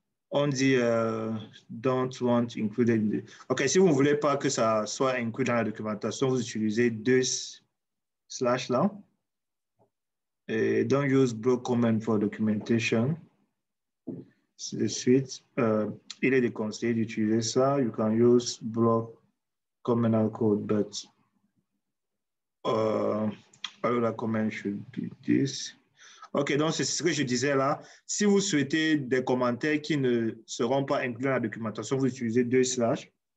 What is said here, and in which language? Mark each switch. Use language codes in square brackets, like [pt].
[fr] On dit [en] don't want included. [fr] OK, si vous ne voulez pas que ça soit inclus dans la documentation, vous utilisez 2/ là. [en] Et don't use block comment for documentation. [fr] De suite, il est déconseillé d'utiliser ça. [en] You can use block comment code, but the comment should be this. [fr] OK, donc c'est ce que je disais là. Si vous souhaitez des commentaires qui ne seront pas inclus dans la documentation, vous utilisez 2/.